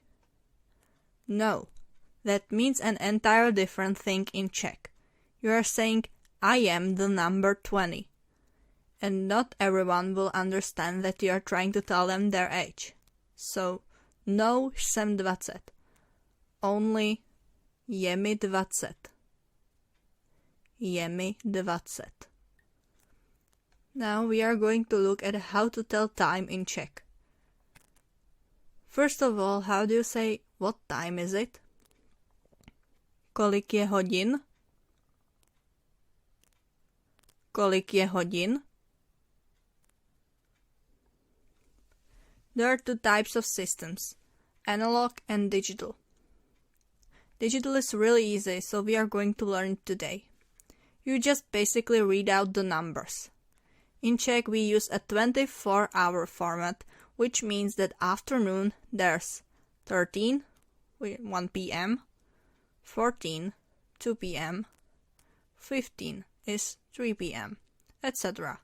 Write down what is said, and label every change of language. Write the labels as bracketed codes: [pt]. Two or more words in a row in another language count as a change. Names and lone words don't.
[en] No, that means an entire different thing in Czech. You are saying I am the number 20. And not everyone will understand that you are trying to tell them their age. [cs] So, no jsem 20. Only je mi 20. Je mi 20. [en] Now we are going to look at how to tell time in Czech. First of all, how do you say what time is it? [cs] Kolik je hodin? Kolik je hodin? [en] There are 2 types of systems, analog and digital. Digital is really easy, so we are going to learn it today. You just basically read out the numbers. In Czech we use a 24-hour format, which means that afternoon there's 13, 1 p.m., 14, 2 p.m., 15 is 3 p.m., etc.